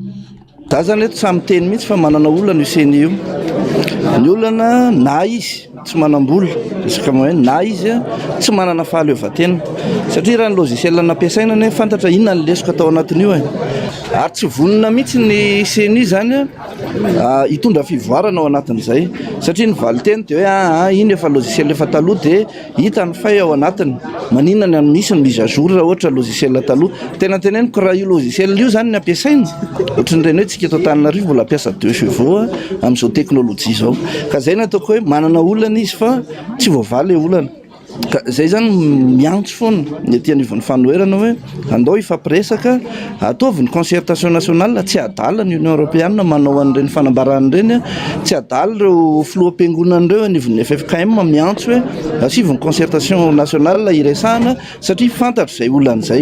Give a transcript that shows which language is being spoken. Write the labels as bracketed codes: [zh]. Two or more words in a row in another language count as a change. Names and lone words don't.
[mg] Da zany eto samy teny mihitsy fa manana olana io CENI io. Ny olana na izy tsy manam-bola isaka hoe na izy tsy manana fahaleovan-tena satria raha ny logiciel nampiasaina ne fantatra inona ny lesika tao anatin'io ary tsy vonona mihitsy ny CENI zany hitondra fivoarana ao anatin'izay satria ny valiteny dia hoe iny efa logiciel efa taloha dia hita ny fay ao anatiny maninona ny misy ny [fr] mise à jour [mg] raha ohatra logiciel taloha. Tena teneniko raha io logiciel io zany ny ampiasaina ohatrany reny hoe tsika eto Antananarivo mbola ampiasa 2 chevaux amin'izao teknôlôjia zao ka zay ny ataoko hoe manana olana izy fa tsy voavaly olana. Ka zay zany miantso foana ny aty anivon'ny fanoherana hoe andao ifampiresaka ataovy ny [fr] concertation nationale [mg] tsy adala ny Union Européenne manao an'ireny fanambarana ireny tsy adala ireo filoham-piangonana ireo anivon'ny FFKM miantso hoe asivy ny [fr] concertation nationale [mg] iresahana satria fantatro zay olana zay.